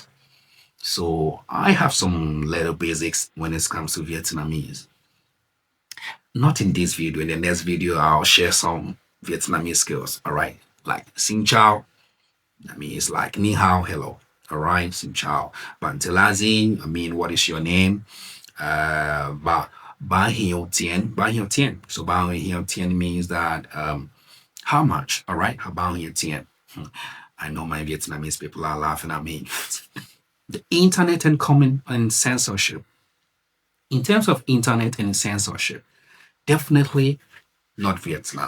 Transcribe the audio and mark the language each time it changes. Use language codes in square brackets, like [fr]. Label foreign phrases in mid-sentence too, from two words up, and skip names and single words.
[en] So I have some little basics when it comes to Vietnamese. Not in this video. In the next video, I'll share some Vietnamese skills. All right. Like [vi] Xin Chao. [en] I mean, it's like [zh] Ni Hao, [en] hello. All right. [vi] Xin Chao. Bantelazi. [en] I mean, what is your name? [vi] Ba Hiao Tien. Ba Hiao Tien. [en] So [vi] Ba Hiao Tien [en] means that how much? All right. [vi] Ba Hiao Tien. [en] I know my Vietnamese people are laughing at me. The internet and comment and censorship. In terms of internet and censorship, definitely not Vietnam.